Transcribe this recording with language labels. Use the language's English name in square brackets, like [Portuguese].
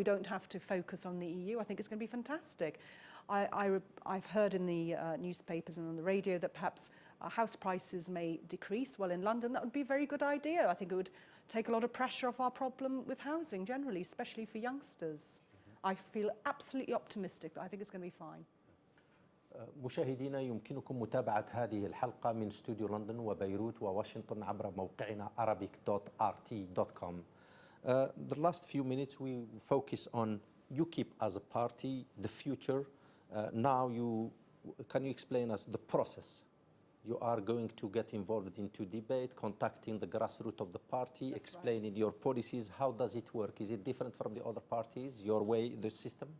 [English] We don't have to focus on the EU. I think it's going to be fantastic. I've heard in the newspapers and on the radio that perhaps house prices may decrease. Well, in London, that would be a very good idea. I think it would take a lot of pressure off our problem with housing generally, especially for youngsters. I feel absolutely optimistic. I think it's going to be fine. [Arabic] مشاهدينا، يمكنكم متابعة هذه الحلقة من استوديو لندن وبيروت وواشنطن عبر موقعنا arabic.rt.com. [English] The last few minutes we focus on UKIP as a party, the future. Now can you explain us the process? You are going to get involved into debate, contacting the grassroots of the party, That's explaining your policies. How does it work? Is it different from the other parties, your way, the system?